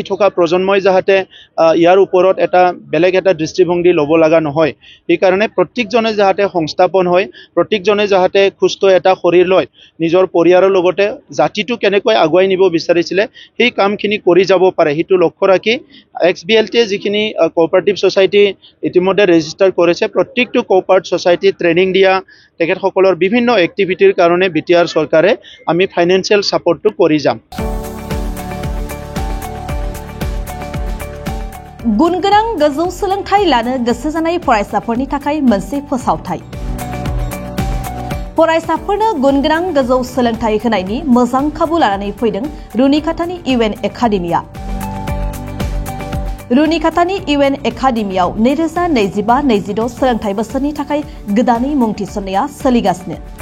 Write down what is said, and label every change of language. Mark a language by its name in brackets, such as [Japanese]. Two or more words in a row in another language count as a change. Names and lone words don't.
[Assamese] থকা প্ৰজন্মই যাতে ইয়াৰ ওপৰত এটা বেলেগ এটা দৃষ্টিভংগী ল'ব লগা নহয় এই কাৰণে প্ৰত্যেকজনে যাতে সংস্থাপন হয় প্ৰত্যেকজনে যাতে সুস্থ এটা শৰীৰ লয় নিজৰ পৰিয়ালৰ লগতে জাতিটো কেনেকৈ আগুৱাই নিব বিচাৰিছিলে সেই কামখিনি কৰি যাব পাৰে হেতু লক্ষ্য ৰাখি XBLT যিখিনি [English] cooperative society [Assamese] ইতিমধ্যে ৰেজিষ্টাৰ কৰিছে প্ৰত্যেকটো [English] cooperative society [Assamese] ট্ৰেনিং দিয়া তেখেতসকলৰ বিভিন্ন এক্টিভিটিৰ কাৰণে বিটিআৰ চৰকাৰে আমি [English] financial support [Assamese] কৰি যাম [Bodo] गुनगोनां गोजौ सोलोंथाइ लानो गोसो जानाय फरायसाफोरनि थाखाय मोनसे फोसावथाय फरायसाफोरनो गुनगोनां गोजौ सोलोंथाइ होनायनि मोजां खाबु लानानै फैदों रुनिकाटानि UN एकाडेमिया रुनिकाटानि UN एकाडेमियाव 2025-26 सोलोंथाइ बोसोरनि थाखाय गोदानै मुं थिसननाया सोलिगासिनो